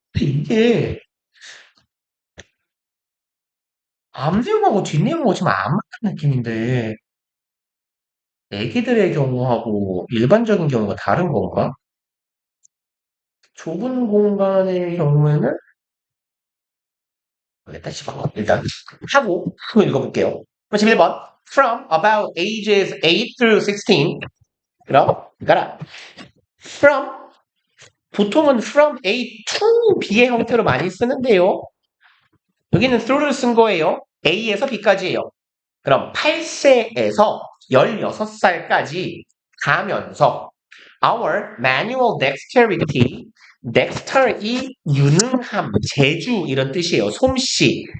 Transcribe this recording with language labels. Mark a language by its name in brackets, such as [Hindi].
[Korean] 이게 앞내용하고 뒷내용하고 지금 안 맞는 느낌인데 애기들의 경우하고 일반적인 경우가 다른 건가? 좁은 공간의 경우에는 일단 하고 한번 읽어볼게요. 11번 [English] From about ages 8 through 16 [Korean] 그럼 가라. [English] From [Korean] 보통은 [English] from A to B [Korean] 의 형태로 많이 쓰는데요. 여기는 [English] through [Korean] 를 쓴 거예요. A에서 B까지예요. 그럼 8세에서 16살까지 가면서 [English] our manual dexterity, dexter [Korean] 이 유능함, 재주 이런 뜻이에요. 솜씨.